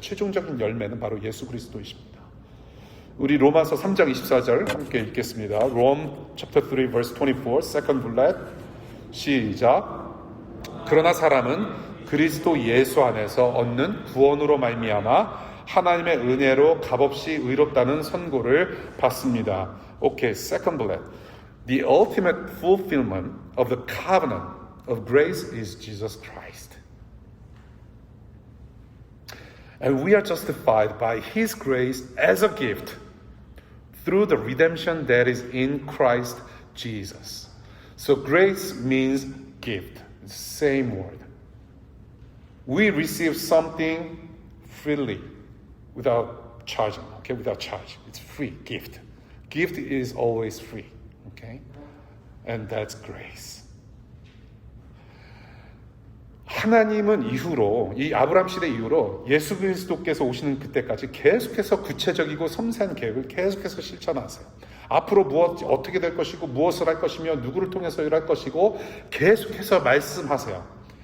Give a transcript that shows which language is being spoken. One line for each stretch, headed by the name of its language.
Korean: 최종적인 열매는 바로 예수 그리스도이십니다. 우리 로마서 3장 24절 함께 읽겠습니다.
English: Rome chapter 3 verse 24, second bullet. 시작.
Korean: 그러나 사람은 그리스도 예수 안에서 얻는 구원으로 말미암아 하나님의 은혜로 값없이 의롭다는 선고를 받습니다.
English: 오케이, second bullet. The ultimate fulfillment of the covenant of grace is Jesus Christ. And we are justified by His grace as a gift through the redemption that is in Christ Jesus. So grace means gift. It's the same word. We receive something freely without charging, okay? Without charge. It's free, gift. Gift is always free, okay? And that's grace.
Korean: 하나님은 이후로, 이 아브라함 시대 이후로 예수 그리스도께서 오시는 그때까지 계속해서 구체적이고 섬세한 계획을 계속해서 실천하세요. 앞으로 어떻게 될 것이고, 무엇을 할 것이며, 누구를 통해서 일할 것이고, 계속해서 말씀하세요.